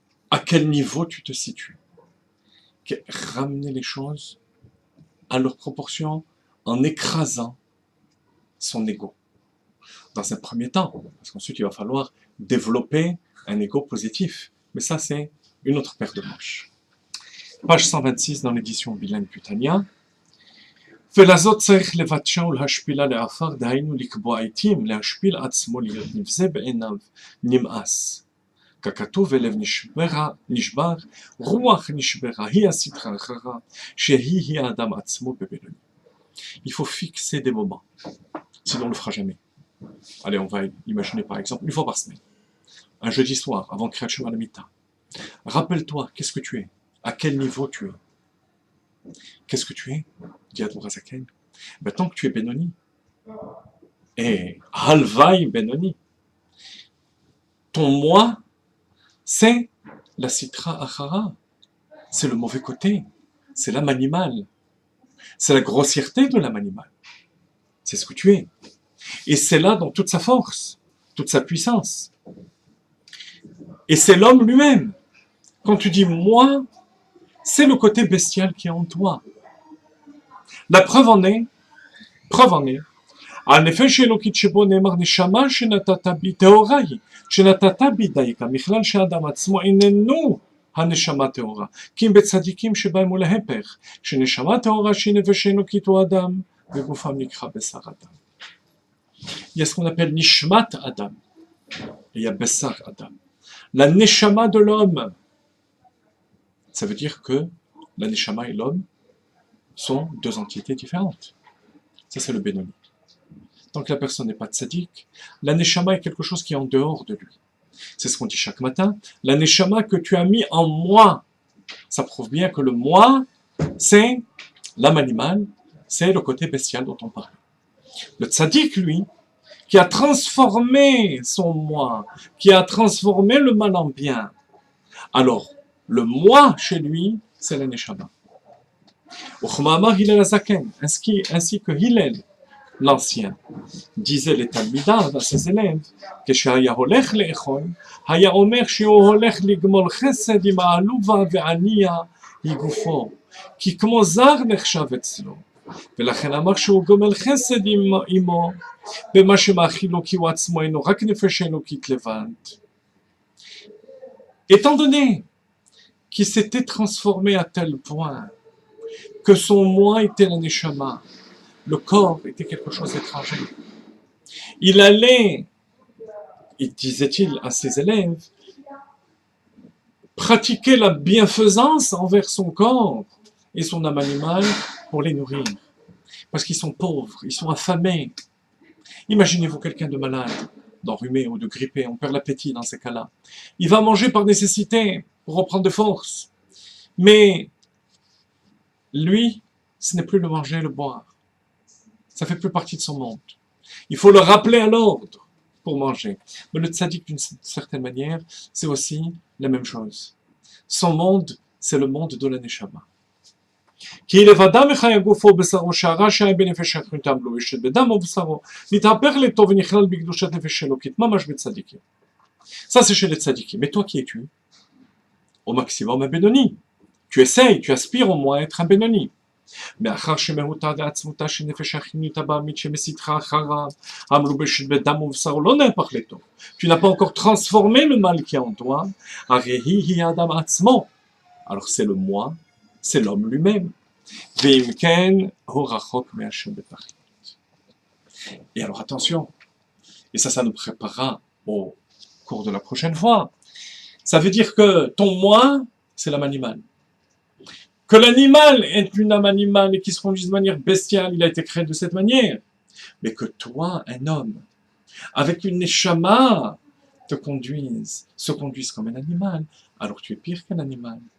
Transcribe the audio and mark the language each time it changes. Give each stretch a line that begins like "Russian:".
French: À quel niveau tu te situes? Ramener les choses à leur proportion en écrasant son ego. Dans un premier temps, parce qu'ensuite il va falloir développer un ego positif. Mais ça, c'est une autre paire de manches. Page 126 dans l'édition bilingue du Tanya.
Hebrew: ולזאת צריך לבטשה ולהשפילה לעפר, דהיינו לקבוע עתים, להשפיל עצמו להיות נבזה בעיניו, נמאס. ככתוב ולב נשבר, רוח נשברה, היא הסטרה הרע, שהיא האדם עצמו בבינוני.
French: Il faut fixer des moments, sinon on ne le fera jamais. Allez, on va imaginer par exemple une fois par semaine, un jeudi soir, avant Kriyat Shema Lamita. Rappelle-toi, qu'est-ce que tu es? À quel niveau tu es? Qu'est-ce que tu es? Dit Admour HaZaken. Ben, tant que tu es Benoni, et Halvaï Benoni, ton moi, c'est la Sitra Achara, c'est le mauvais côté, c'est l'âme animale. C'est la grossièreté de l'âme animale. C'est ce que tu es. Et c'est là dans toute sa force, toute sa puissance. Et c'est l'homme lui-même. Quand tu dis moi, c'est le côté bestial qui est en toi. La preuve en est,
Hebrew: הנפש האלוקית שבו נאמר נשמה שנתת בי טהורה היא, שנתת בי דייקה, מכלל שהאדם עצמו איננו הנשמה טהורה, כי אם בצדיקים שבהם הוא להפך, שנשמה טהורה שהיא נפש אלוקית הוא אדם, וגופם נקרא בשר אדם.
French: Il y a ce qu'on appelle nishmat Adam, et il y a besar Adam. La neshama de l'homme, ça veut dire que la neshama et l'homme sont deux entités différentes. Ça, c'est le Benoni. Tant que la personne n'est pas tzaddik, la neshama est quelque chose qui est en dehors de lui. C'est ce qu'on dit chaque matin. La neshama que tu as mis en moi, ça prouve bien que le moi, c'est l'âme animale, c'est le côté bestial dont on parlait. Le tzaddik, lui, qui a transformé son moi, qui a transformé le mal en bien. Alors, le moi chez lui, c'est la neshama.
Hebrew: Uchma'amar Hillel HaZaken,
French: ainsi que Hillel, l'ancien, disait les Talmidav à ses élèves, que
Hebrew: כשהיה הולך לאכול, היה אומר שהוא הולך לגמול חסד עם העלובה והענייה היא גופו, כי כמו זר נחשב אצלו, ולכן אמר שהוא גומל חסד עמו, במה שמאכיל לו כי הוא עצמו אינו רק נפש אלוקית לבד.
French: Étant donné qu'il s'était transformé à tel point que son moi était la neshama, le corps était quelque chose d'étranger. Il allait, disait-il à ses élèves, pratiquer la bienfaisance envers son corps et son âme animale pour les nourrir. Parce qu'ils sont pauvres, ils sont affamés. Imaginez-vous quelqu'un de malade, d'enrhumé ou de grippé, on perd l'appétit dans ces cas-là. Il va manger par nécessité, pour reprendre de force. Mais lui, ce n'est plus le manger et le boire. Ça fait plus partie de son monde. Il faut le rappeler à l'ordre pour manger. Mais le tzaddik, d'une certaine manière, c'est aussi la même chose. Son monde, c'est le monde de la neshama.
Hebrew: כי לבדה מחיה גופו ובשרו שהרע שהיה בנפש אחריתם לא ישת בדם ובשרו נתהפך לטוב ונכלל בקדושת נפש אלוקית ממש בצדיקים.
French: Ça c'est chez les tzadikim. Mais toi qui es-tu? Au maximum un bénoni. Tu essayes, tu aspires au moins à être un bénoni.
Hebrew: מאחר שמהותה ועצמותה של נפש החיונית הבעמית שמסיתך אחריו המלובשת בדם ובשרו לא נהפך לטוב.
French: Tu n'as pas encore transformé le mal qui est en toi.
Hebrew: הרי היא האדם עצמו.
French: Alors c'est le moi, c'est l'homme lui-même.
Hebrew: ואם כן, הוא רחוק מהשם בתכלית.
French: Et alors attention, et ça nous préparera au cours de la prochaine fois. Ça veut dire que ton moi, c'est l'âme animale. Que l'animal est une âme animale et qui se conduit de manière bestiale, il a été créé de cette manière. Mais que toi, un homme, avec une neshama, se conduise comme un animal, alors tu es pire qu'un animal.